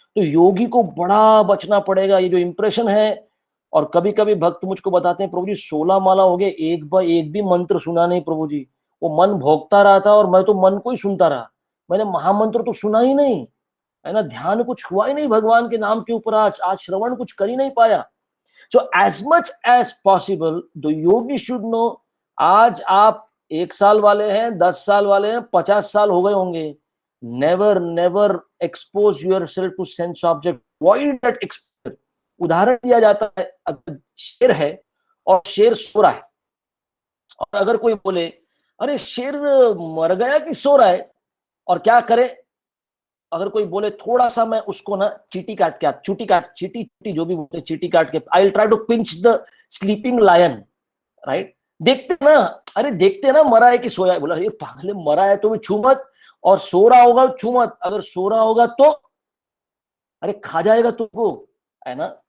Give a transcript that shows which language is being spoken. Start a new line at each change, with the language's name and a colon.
Hindi: तो योगी को बड़ा बचना पड़ेगा, ये जो इंप्रेशन है। और कभी कभी भक्त मुझको बताते हैं, प्रभु जी 16 माला हो गए, एक भी मंत्र सुना नहीं प्रभु जी, वो मन भोगता रहा था और मैं तो मन को ही सुनता रहा, मैंने महामंत्र तो सुना ही नहीं, है ना, ध्यान कुछ हुआ ही नहीं भगवान के नाम के ऊपर, आज श्रवण कुछ कर ही नहीं पाया।
English: So as much as possible, the yogi should know,
Hindi: आज आप 1 साल वाले हैं, 10 साल वाले हैं, 50 साल हो गए होंगे,
English: never expose yourself to sense object, avoid that exposure।
Hindi: उदाहरण दिया जाता है, अगर शेर है और शेर सो रहा है, और अगर कोई बोले अरे शेर मर गया कि सो रहा है, और क्या करे, अगर कोई बोले थोड़ा सा मैं उसको ना चीटी जो भी बोलते हैं, चीटी काट के,
English: I will try to pinch the sleeping lion,
Hindi: right, देखते ना, अरे देखते ना मरा है कि सोया है, बोला ये पागल मरा है तो भी छू मत, और सो रहा होगा छू मत, अगर सो रहा होगा तो अरे खा जाएगा तुमको, है ना।